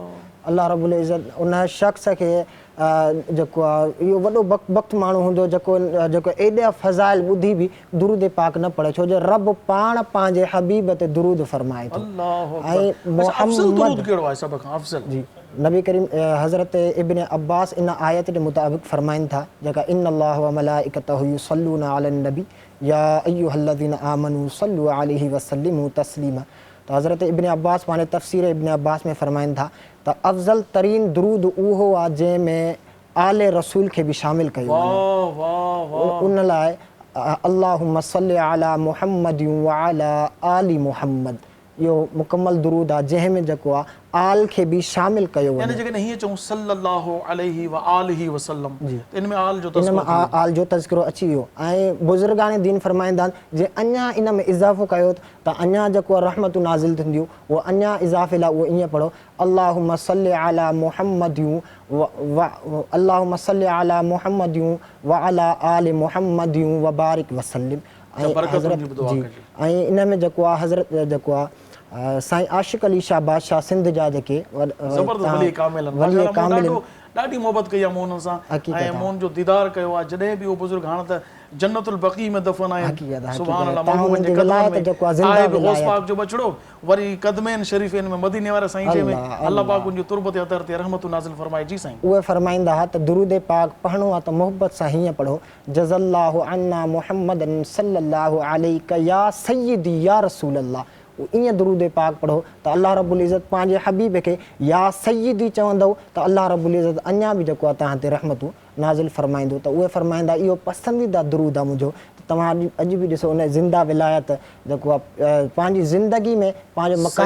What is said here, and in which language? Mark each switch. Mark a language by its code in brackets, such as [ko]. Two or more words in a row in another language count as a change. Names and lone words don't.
[sd] अल्लाह [ar] رب العزة [sd] उन शख़्स खे जेको आहे इहो वॾो वक़्तु माण्हू हूंदो जेको एॾा फज़ाइल ॿुधी बि दुरूद पाक न पढ़े, छो जो रब पाण पंहिंजे हबीब ते दुरूद फरमाए थो। ऐं जी नबी करीम हज़रत इब्न अब्बास इन आयत जे मुताबिक़ फरमाइनि था जेका [ar] إن الله وملائكته يصلون على النبي يا أيها الذين آمنوا صلوا عليه وسلموا تسليما. [sd] त हज़रत इब्न अब्बास पंहिंजे तफ़सीर इब्न अब्बास में फरमाइनि था त अफ़ज़ल तरीन दुरूद उहो आहे जंहिंमें आले रसूल खे बि शामिलु कयो वञे। उन लाइ [ar] اللهم صل على محمد وعلى آل محمد, [sd] इहो मुकमल दुरूद आहे जंहिंमें जेको आहे आल खे बि शामिल कयो यानी वञे। जेकॾहिं हीअं चऊं [ar] صلى الله عليه وآله وسلم [sd] त इन में आल जो इन में तज़किरो आल जो तज़किरो अची वियो ऐं बुज़ुर्गान दीन फरमाईंदा आहिनि जे अञा इन में इज़ाफ़ो कयो त अञा जेको आहे रहमतूं नाज़िल थींदियूं उहो अञा इज़ाफ़े लाइ उहो ईअं पढ़ो [ar] اللهم صل على محمديون اللهم صل على محمديون وعلى آل محمديون وبارك وسلم. [sd] ऐं हज़रत जी ऐं इन में जेको आहे हज़रत जेको आहे साईं आशिक़ अली शाह बादशाह सिंध जा जेके ॾाढी मोहबत कई आहे मूं हुननि सां ऐं मूं हुन जो दीदार कयो आहे जॾहिं बि उहो बुज़ुर्ग हाणे त जन्नतुल बक़ी में दफ़न आहिनि [ar] سبحان الله [sd] महबूब जे क़दमनि में आहे बि गौस पाक जो बछड़ो वरी क़दमैन शरीफ़ैन में मदीने वारे साईं जे में अल्लाह पाक उनजी तुरबत अतर ते रहमतूं नाज़िल फरमाए। जी साईं उहे फरमाईंदा हुआ त दुरूद पाक पढ़णो आहे त मोहब्बत सां हीअं पढ़ो [ar] جزى الله عنا محمدا صلى الله عليه يا سيدي يا رسول الله. [sd] ईअं दुरूद पाक पढ़ो त अल्लाह [ar] رب العزة [sd] पंहिंजे हबीब खे [ar] يا سيدي [sd] चवंदव त अल्लाह [ar] رب العزة [sd] अञा बि जेको आहे तव्हां ते रहमतूं नाज़िल फरमाईंदो। त उहे फरमाईंदा इहो पसंदीदा दुरूद आहे मुंहिंजो तव्हां अॼु बि ॾिसो उन ज़िंदा विलायत जेको आहे पंहिंजी ज़िंदगी में पंहिंजो मक़ाम